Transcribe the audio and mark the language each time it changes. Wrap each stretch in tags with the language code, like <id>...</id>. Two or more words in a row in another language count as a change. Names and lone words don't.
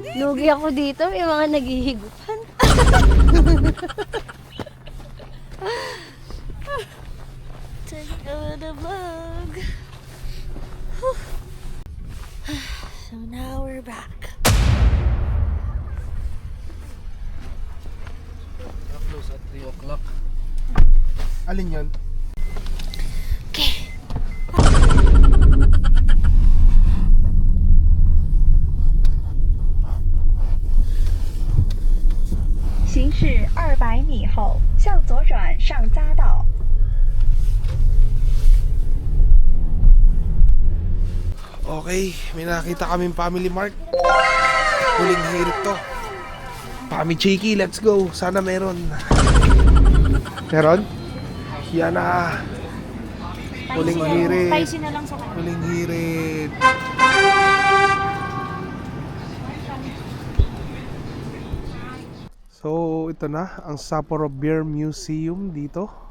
<tl>Lugi ako dito, may mga naghihigupan.</tl> <en>Take the vlog. So now we're back. Close at 3 o'clock.</en> <tl>Alin yun? Okay.</tl> <zh>行驶200米后，向左转上匝道。</zh> <tl>Okay, may nakita kaming Family Mart. Huling hirit to. Pami Cheeky,</tl> <en>let's go.</en> <tl>Sana meron. Meron? Yan na. Huling hirit. Spicy na lang sa kanya. Huling hirit. So, ito na ang Sapporo Beer Museum dito.</tl>